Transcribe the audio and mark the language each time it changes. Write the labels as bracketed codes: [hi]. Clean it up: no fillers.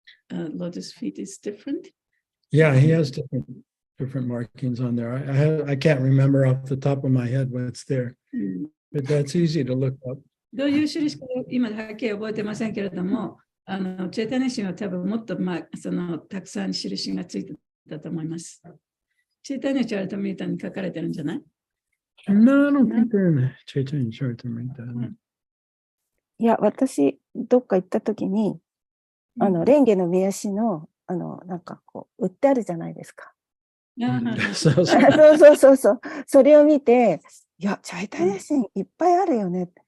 [en] lotus feet is different? Yeah, he has different markings on there. I can't remember off the top of my head what's there, but that's easy to look up. [ja] どういう印か今はっきり覚えてませんけれども、チェタネシンは多分もっと、たくさん印がついてたと思います。チェタネチャルタミータに書かれてるんじゃない？ [en] No, I don't think they're in the Chaitanya Charitamrita. [ja] いや、私、どっか行った時に、蓮華の見足の、なんかこう、売ってあるじゃないですか。 [en] So, [ja] そう。それを見て、いや、チャイタニシンいっぱいあるよね。